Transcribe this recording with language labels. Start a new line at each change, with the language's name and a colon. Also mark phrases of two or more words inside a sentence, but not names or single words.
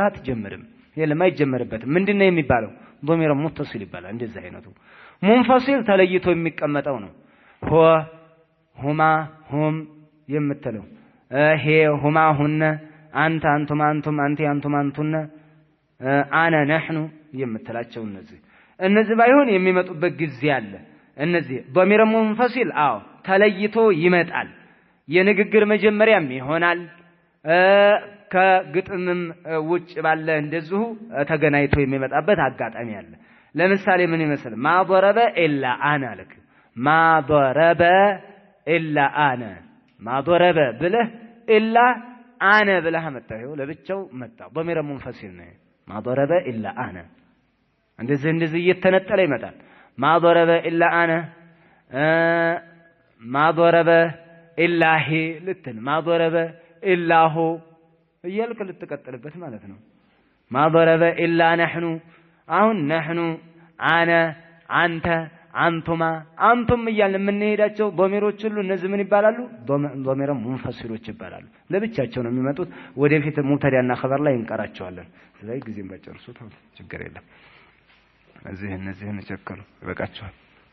Amharic: አትጀምርም የለም አይጀመርበትም ምንድነው የሚባለው
Arabic: ضمير متصل
Amharic: ይባላል እንደዚህ አይነቱ ሙንፈሲል ተለይቶ የሚቀመጠው ነው
Arabic: هو هما هم
Amharic: የምትለው
Arabic: هي هما هن أنت أنتم أنتم أنتِ أنتم أنتن أنا نحن
Amharic: የምትላቸው እነዚህ ባይሆን የሚመጡበት ጊዜ አለ እነዚህ
Arabic: ضمير منفصل
Amharic: አዎ ተለይቶ ይመጣል የንግግር መጀመሪያም ይሆናል ከግጥምም ውጭ ባለ እንደዚሁ ተገናኝቶ የሚመጣበት አጋጣሚ አለ ለምሳሌ ምን ይመስል
Arabic: ማ ضرب الا انا لك ما ضرب الا انا
Amharic: ما ضرب ብለህ الا انا ብለህ መጣው ለብቻው መጣ
Arabic: ضمير منفصل
Amharic: ነው
Arabic: ما ضرب الا انا
Amharic: እንደዚህ እየተነጠለ ይመጣል
Arabic: ما ضرب الا انا ما ضرب الا هي
Amharic: ልትል
Arabic: ما ضرب الا هو
Amharic: እያልክ ልትቀጥልበት ማለት ነው
Arabic: ما ضرب الا نحن
Amharic: አሁን
Arabic: نحن أنا أنت أنتما أنتم
Amharic: እያልን የምንሄዳቸው ዶሚሮች ሁሉ እነዚህ ምን ይባላሉ ዶሚር ሙንፈሲሎች ይባላሉ ለብቻቸው ነው የሚመጡት ወደፊት ሙብተዳና ኸበር ላይ እንቀራቸዋለን ስለዚህ ጊዜም ባጨርሱት ችግር የለም እነዚህን ቸከሉ ይበቃቸዋል